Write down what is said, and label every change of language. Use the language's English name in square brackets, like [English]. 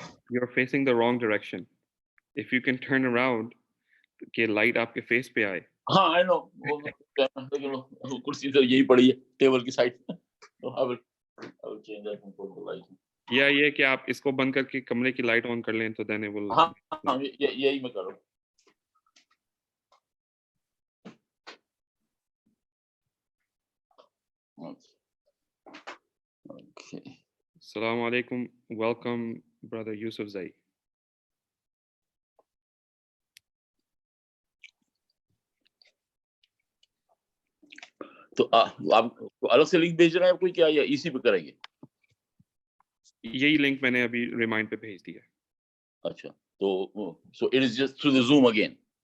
[English] You're facing the wrong direction. If you can turn around, [Hindi] के light आपके face पे आए. हाँ, [English] I know. [Hindi] लेकिन कुर्सी तो यही पड़ी है टेबल की साइड पे. तो [English] I will change that and put the light. [Hindi] या ये कि आप इसको बंद करके कमरे की लाइट ऑन कर लें तो [English] then it will. [Hindi] हाँ, यही मैं करूँ. [English] Okay. Assalamu alaikum. Welcome, brother Yusuf Zai. [Hindi] तो आप अलग से लिंक भेज रहे हैं कोई क्या या इसी पे करेंगे? यही लिंक मैंने अभी रिमाइंड पे भेज दिया. अच्छा, तो [English] so it is just through the Zoom again.